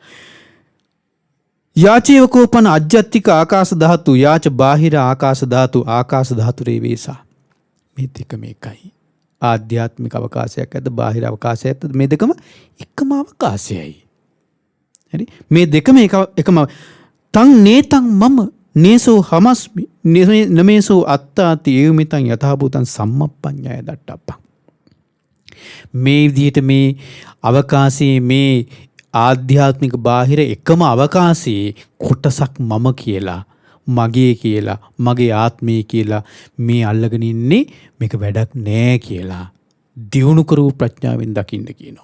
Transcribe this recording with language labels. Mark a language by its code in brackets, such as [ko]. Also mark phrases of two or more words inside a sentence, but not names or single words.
[pi] යාචේව කෝපන අජ්ජත්තික ආකාශ ධාතු යාච බාහිර ආකාශ ධාතු ආකාශ ධාතුරේ වේසා. [si] මේ දෙකම එකයි. ආධ්‍යාත්මික අවකාශයක් ඇද්ද බාහිර අවකාශයක් ඇද්ද? මේ දෙකම එකම අවකාශයයි. හරි? මේ දෙකම එකම [pi] තං නේතං මම නේසෝ හමස්මි නමේසෝ අත්තාති ඒවමිතං යථාභූතං සම්මප්පඤ්ඤය දට්ඨප්පං. [si] මේ විදිහට මේ අවකාශයේ මේ ආධ්‍යාත්මික බාහිර එකම අවකාශයේ කොටසක් මම කියලා, මගේ කියලා, මගේ ආත්මය කියලා මේ අල්ලගෙන ඉන්නේ මේක වැඩක් නෑ කියලා දියුණු කරූ ප්‍රඥාවෙන් දකින්න කියනවා.